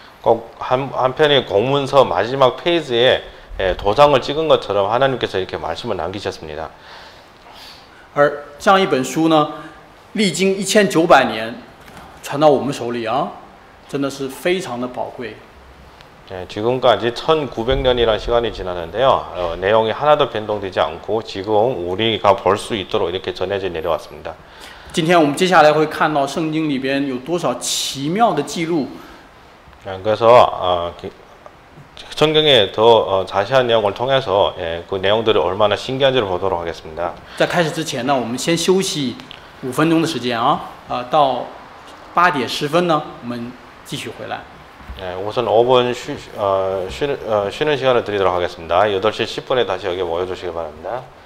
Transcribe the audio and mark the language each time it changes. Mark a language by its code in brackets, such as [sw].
[ko] 꼭 한편의 공문서 마지막 페이지에 도장을 찍은 것처럼 하나님께서 이렇게 말씀을 남기셨습니다. [zh] 而这样一本书呢，历经1900年传到我们手里啊，真的是非常的宝贵。 [ko] 지금까지 1900년이라는 시간이 지났는데요. 내용이 하나도 변동되지 않고 지금 우리가 볼 수 있도록 이렇게 전해져 내려왔습니다. [zh] 今天我们接下来会看到圣经里边有多少奇妙的记录。 [ko] 그래서 성경의 더 자세한 내용을 통해서 그 내용들이 얼마나 신기한지를 보도록 하겠습니다. [zh] 在开始之前呢，我们先休息5分钟的时间啊，到8点10分呢，我们继续回来。 [ko] 우선 5분 쉬는 시간을 드리도록 하겠습니다. 8시 10분에 다시 여기 모여주시기 바랍니다.